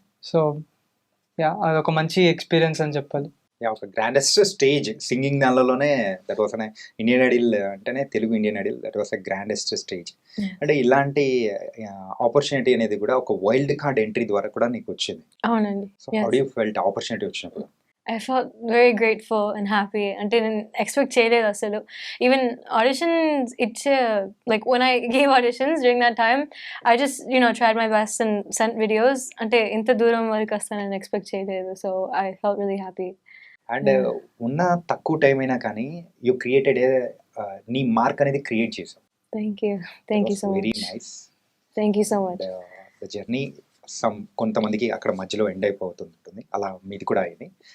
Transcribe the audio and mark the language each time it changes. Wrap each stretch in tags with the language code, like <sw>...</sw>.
<te>So అదొక మంచి experience అని చెప్పాలి. ఒక గ్రాండెస్ట్ స్టేజ్ సింగింగ్ దానిలోనే దట్ వాస్ అనే ఇండియన్ ఐడల్ అంటేనే Telugu Indian Idol</te> <en>That was a grandest stage.</en> <te>అంటే ఇలాంటి ఆపర్చునిటీ అనేది కూడా ఒక వైల్డ్ కార్డ్ ఎంట్రీ ద్వారా కూడా నీకు వచ్చింది. అవునండి.</te> <en>so how do you felt opportunity</en> <te>వచ్చినప్పుడు?</te> <en>I felt very grateful and happy.</en> <te>అంటే నేను ఎక్స్పెక్ట్ చేయలేదు అసలు. ఈవెన్ ఆడిషన్స్ ఇచ్చే</te> <en>like when I gave auditions during that time, I just tried my best and sent videos.</en> <te>అంటే ఇంత దూరం వరకు వస్తానని ఎక్స్పెక్ట్ చేయలేదు.</te> <en>So I felt really happy.</en> <te>And ఉన్న తక్కువ టైం అయినా కానీ</te> <en>you created</en> <te>నీ మార్క్ అనేది క్రియేట్ చేసావు.</te> <en>Thank you so much. Very nice. Thank you so much.</en> <te>The journey కొంతమందికి అక్కడ మధ్యలో ఎండ్ అయిపోతుంటుంది, అలా మీది కూడా అయింది.</te>